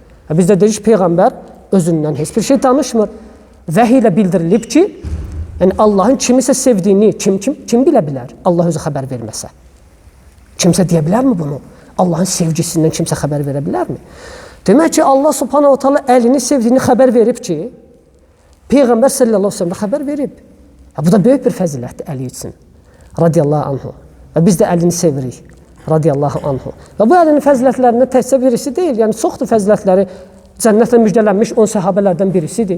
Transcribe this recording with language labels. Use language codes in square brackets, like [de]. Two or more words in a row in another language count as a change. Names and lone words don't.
[az] Biz də deyirik ki, Peyğəmbər özündən heç bir şey danışmır. Vəhiy ilə bildirilib ki, yəni Allahın kimisə sevdiyini kim bilə bilər? Allah özü xəbər verməsə. Kimsə deyə bilərmi bunu? Allahın sevgisindən kimsə xəbər verə bilərmi? Demək ki, Allah [ar] سبحانه وتعالى [az] əlini sevdiyini xəbər verib ki, Peyğəmbər [ar] صلى الله عليه وسلم [az] xəbər verib. Bu da böyük bir fəzilətdir Əli üçün. [ar] رضي الله عنه. [az] Və biz də Əlini sevirik. [ar] رضي الله عنه. [az] Və bu Əlinin fəzilətlərindən təkcə birisi deyil. Yəni, çoxdur fəzilətləri. Cənnətlə müjdələnmiş 10 səhabələrdən birisidir.